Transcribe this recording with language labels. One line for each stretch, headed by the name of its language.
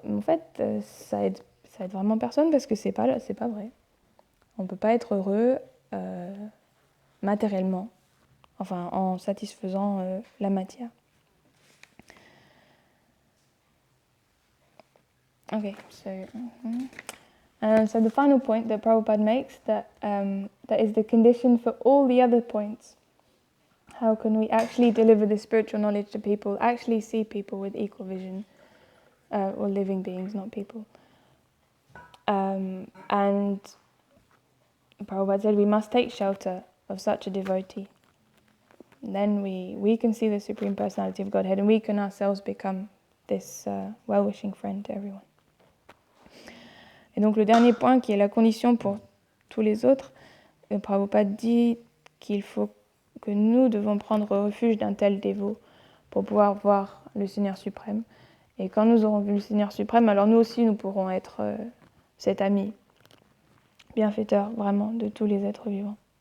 French: Mais en fait, ça aide vraiment personne parce que c'est pas vrai. On ne peut pas être heureux matériellement, enfin en satisfaisant la matière.
English: Okay, so the final point that Prabhupada makes that is the condition for all the other points. How can we actually deliver the spiritual knowledge to people, actually see people with equal vision, or living beings, not people? And Prabhupada said we must take shelter of such a devotee. Then we can see the Supreme Personality of Godhead and we can ourselves become this well-wishing friend to everyone.
French: Et donc le dernier point qui est la condition pour tous les autres, Prabhupada dit qu'il faut que nous devons prendre refuge d'un tel dévot pour pouvoir voir le Seigneur suprême. Et quand nous aurons vu le Seigneur suprême, alors nous aussi nous pourrons être cet ami bienfaiteur vraiment de tous les êtres vivants.